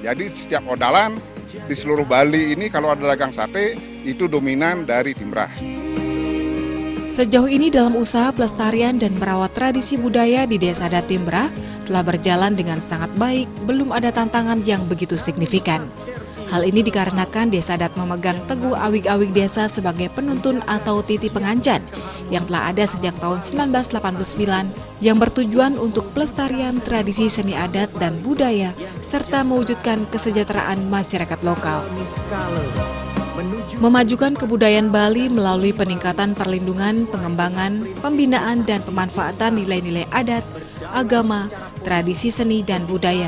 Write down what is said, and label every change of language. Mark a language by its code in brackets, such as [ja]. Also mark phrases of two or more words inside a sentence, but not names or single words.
[id] Jadi setiap odalan di seluruh Bali ini kalau ada dagang sate itu dominan dari Timbrah. Sejauh ini dalam usaha pelestarian dan merawat tradisi budaya di Desa Adat Timbrah telah berjalan dengan sangat baik, belum ada tantangan yang begitu signifikan. Hal ini dikarenakan Desa Adat memegang teguh awig-awig desa sebagai penuntun atau [ban] titi pengancan [id] yang telah ada sejak tahun 1989 yang bertujuan untuk pelestarian tradisi seni adat dan budaya serta mewujudkan kesejahteraan masyarakat lokal. Memajukan kebudayaan Bali melalui peningkatan perlindungan, pengembangan, pembinaan, dan pemanfaatan nilai-nilai adat, agama, tradisi seni, dan budaya.